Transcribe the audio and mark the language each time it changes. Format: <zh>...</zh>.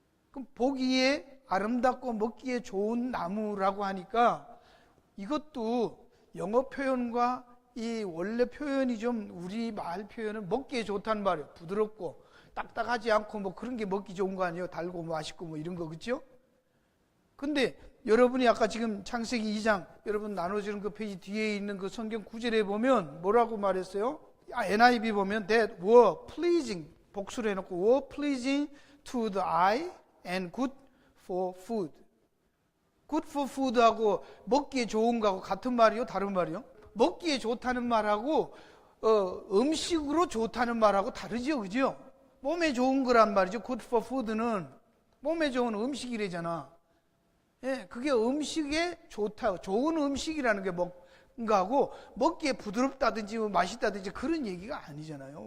<ko>그럼 보기에 아름답고 먹기에 좋은 나무라고 하니까 이것도 영어 표현과 이 원래 표현이 좀 우리 말 표현은 먹기에 좋다는 말이에요. 부드럽고 딱딱하지 않고 뭐 그런 게 먹기 좋은 거 아니에요? 달고 맛있고 뭐 이런 거, 그렇죠? 근데 여러분이 아까 지금 창세기 2장 여러분 나눠주는 그 페이지 뒤에 있는 그 성경 9절에 보면 뭐라고 말했어요? NIV 보면</ko> <en>that were pleasing,</en> <ko>복수를 해놓고</ko> <en>were pleasing to the eye and good for food. good for food</en> <ko>하고 먹기에 좋은 거하고 같은 말이요? 다른 말이요? 먹기에 좋다는 말하고 음식으로 좋다는 말하고 다르죠, 그죠? 몸에 좋은 거란 말이죠.</ko> <en>good for food</en> <ko>는 몸에 좋은 음식이래잖아. 예, 그게 음식에 좋다, 좋은 음식이라는 게 뭔가하고 먹기에 부드럽다든지 맛있다든지 그런 얘기가 아니잖아요.</ko>